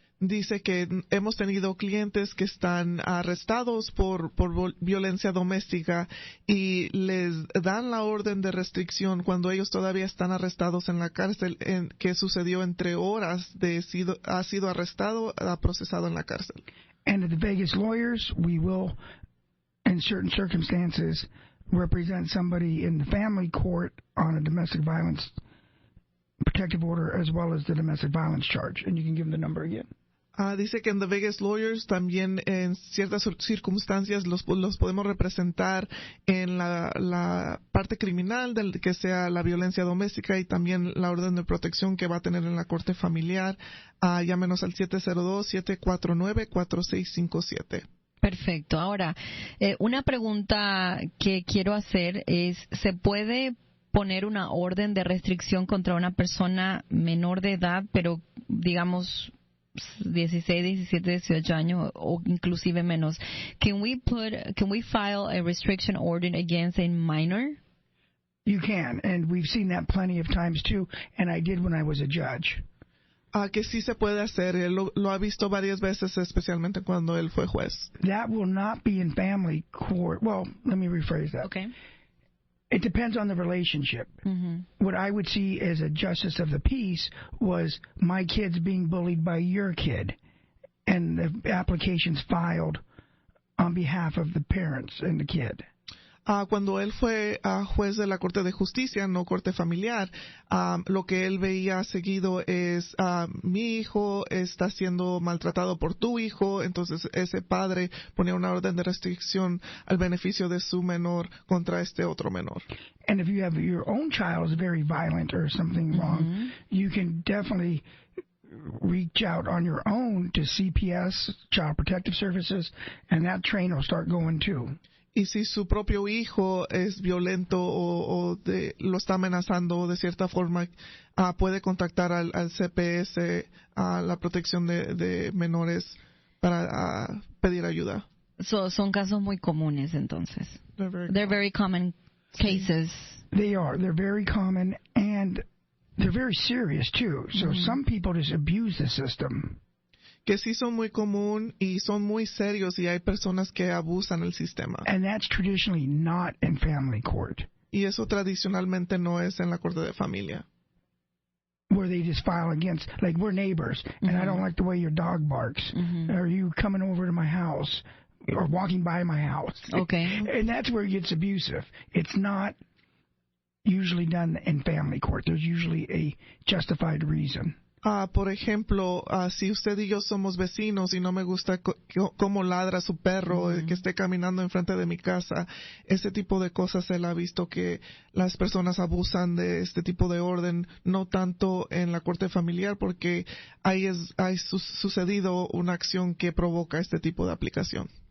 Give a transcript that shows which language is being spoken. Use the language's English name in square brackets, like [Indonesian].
[Spanish] Dice que hemos tenido clientes que están arrestados por violencia doméstica y les dan la orden de restricción cuando ellos todavía están arrestados en la cárcel, que sucedió entre horas ha sido arrestado, procesado en la cárcel. [English] And at the Vegas lawyers, we will, in certain circumstances, represent somebody in the family court on a domestic violence protective order as well as the domestic violence charge. And you can give them the number again. [Spanish] Dice que en The Vegas Lawyers también en ciertas circunstancias los podemos representar en la parte criminal, que sea la violencia doméstica y también la orden de protección que va a tener en la corte familiar. Llámenos al 702-749-4657. Perfecto. Ahora, una pregunta que quiero hacer es, ¿se puede poner una orden de restricción contra una persona menor de edad, pero digamos 16, 17, 18 años o inclusive menos? [English] Can we file a restriction order against a minor? You can, and we've seen that plenty of times too, and I did when I was a judge. [Spanish] Que sí se puede hacer. Él lo ha visto varias veces, especialmente cuando él fue juez. [English] That will not be in family court. Well, let me rephrase that. Okay. It depends on the relationship. Mm-hmm. What I would see as a justice of the peace was my kids being bullied by your kid, and the applications filed on behalf of the parents and the kid. [Spanish] Cuando él fue juez de la Corte de Justicia, no Corte Familiar, lo que él veía seguido es, mi hijo está siendo maltratado por tu hijo, entonces ese padre ponía una orden de restricción al beneficio de su menor contra este otro menor. [English] And if you have your own child is very violent or something wrong, you can definitely reach out on your own to CPS, Child Protective Services, and that train will start going too. [Spanish] Y si su propio hijo es violento o lo está amenazando de cierta forma, puede contactar al CPS, a la protección de menores, para pedir ayuda. Son casos muy comunes, entonces. [English] They're very common cases. They are. They're very common, and they're very serious, too. So some people just abuse the system. [Spanish] Que sí son muy común y son muy serios, y hay personas que abusan el sistema. [English] And that's traditionally not in family court. [Spanish] Y eso tradicionalmente no es en la corte de familia. [English] Where they just file against, like, we're neighbors, and I don't like the way your dog barks. Are you coming over to my house or walking by my house? Okay. And that's where it gets abusive. It's not usually done in family court. There's usually a justified reason. [Spanish] Por ejemplo, si usted y yo somos vecinos y no me gusta cómo ladra su perro, que esté caminando enfrente de mi casa, ese tipo de cosas él ha visto que las personas abusan de este tipo de orden, no tanto en la corte familiar, porque hay sucedido una acción que provoca este tipo de aplicación.